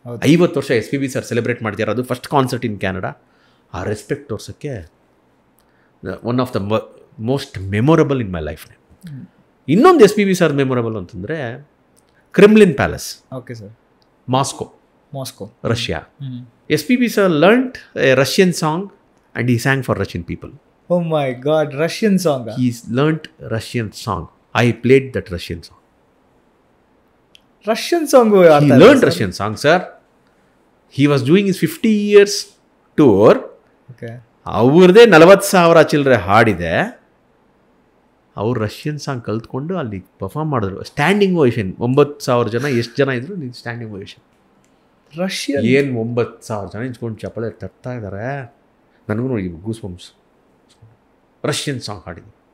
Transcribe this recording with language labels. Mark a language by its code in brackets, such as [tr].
[kn] 50 ವರ್ಷ S P B sir celebrate ಮಾಡ್ತಿದ್ದಾರೆ, ಅದು ಫಸ್ಟ್ ಕಾನ್ಸರ್ಟ್ ಇನ್ ಕ್ಯಾನಡಾ. ಆ respect ತೋರ್ಸೋಕ್ಕೆ [en] One of the most memorable in my life. [kn] ಇನ್ನೊಂದು S P B sir memorable ಅಂತಂದರೆ Kremlin palace. [en] Okay sir. [kn] Moscow Russia. [en] S P B sir learned a Russian song and he sang for Russian people. Oh my God, Russian song. He learnt Russian song. I played that Russian song. Russian song. He learned Russian song, sir. He was doing his 50 years tour. Okay. [kn] ಅವ್ರದೇ 40,000 ಚಿಲ್ಲರೆ ಹಾಡಿದೆ. ಅವ್ರು Russian song ಕಲ್ತ್ಕೊಂಡು ಅಲ್ಲಿ perform ಮಾಡಿದ್ರು. Standing ovation. 9,000 ಜನ ಎಷ್ಟು ಜನ ಇದ್ರು ನೀವು ಸ್ಟ್ಯಾಂಡಿಂಗ್ ಓವೇಷನ್. [en] Russian [kn] ಏನು 9,000 ಜನ ನಿಂತ್ಕೊಂಡು ಚಪ್ಪಳೆ ತರ್ತಾ ಇದ್ದಾರೆ. ನನಗೂ ನೋಡಿ ಗೂಸ್ ಬಂಪ್ಸ್. Russian song ಹಾಡಿದ್ವಿ